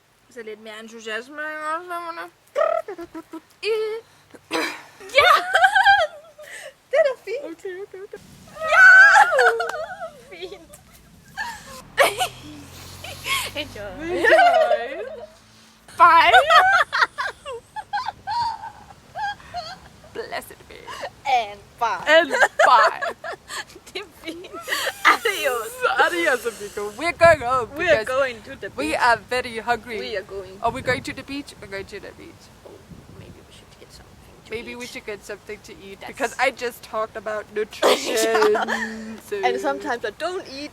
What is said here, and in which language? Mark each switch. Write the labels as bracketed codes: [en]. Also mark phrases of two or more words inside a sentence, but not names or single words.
[da] Så lidt mere entusiasme, ikke også? Ja! Det er da fint. Okay. Ja! Fint. [en] Enjoy. Bye! Blessed be. And bye. And bye. [da] Det er fint. [en] Adios. [es] Adios, amigo. [en] We're going home. We are because going to the beach. we are very hungry. We are going. Are we going to the beach? We're going to the beach. Oh, maybe we should get something to Maybe eat. we should get something to eat That's- because I just talked about nutrition. So And sometimes I don't eat.